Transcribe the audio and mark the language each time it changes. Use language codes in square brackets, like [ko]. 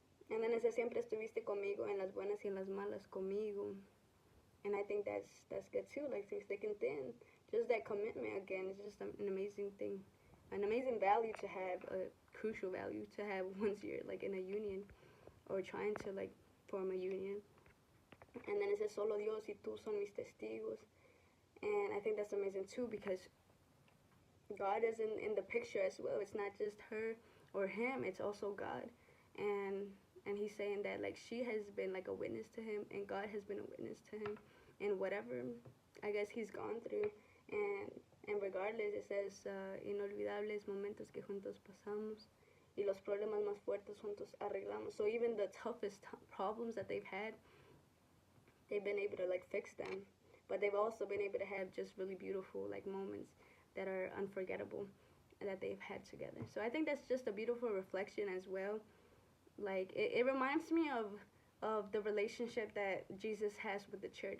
[en] And then it says [es] siempre estuviste conmigo en las buenas y en las malas conmigo. [en] And I think that's good too, like through thick and thin. Just that commitment again is just an amazing thing. An amazing value to have, a crucial value to have once you're like in a union or trying to like form a union. And then it says [es] solo Dios y tú son mis testigos. [en] And I think that's amazing too because God is in the picture as well. It's not just her or him, it's also God. And he's saying that like she has been like a witness to him and God has been a witness to him and whatever I guess he's gone through. And regardless, it says, [es] inolvidables momentos que juntos pasamos y los problemas más fuertes juntos arreglamos. [en] So even the toughest problems that they've had, they've been able to like fix them. But they've also been able to have just really beautiful like moments that are unforgettable that they've had together. So I think that's just a beautiful reflection as well. Like it reminds me of the relationship that Jesus has with the church.